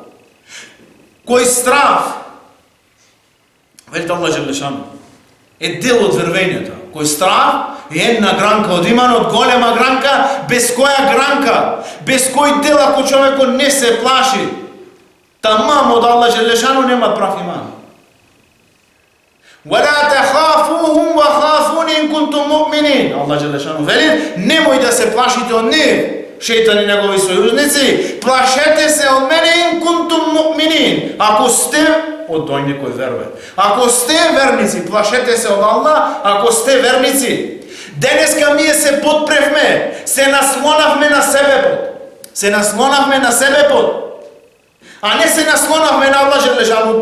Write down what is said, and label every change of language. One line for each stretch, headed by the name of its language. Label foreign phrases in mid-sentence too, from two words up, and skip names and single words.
Macedonian: Кој страф, велите Аллах Желешану, е дел од вервењето. Кој страф е една гранка од иманот, голема гранка, без која гранка, без кој дел ако човекот не се плаши, тамам од Аллах Желешану нема прав иман.
Arabic: وَلَا تَخَافُوهُمْ وَخَافُونِ إِن كُنتُم مُؤْمِنِينَ.
Macedonian: Аллах Желешану вели, немој да се плашите од нив, шејтани негови сојузници, плашете се од мене
Arabic: إن كنتم مؤمنين,
Macedonian: ако сте од оној кој верува. Ако сте верници, плашете се од Аллах, ако сте верници. Денеска ние се подпревме, се наслонавме на себепот. Се наслонавме на себепот, а не се наслонавме на Аллах Желешану.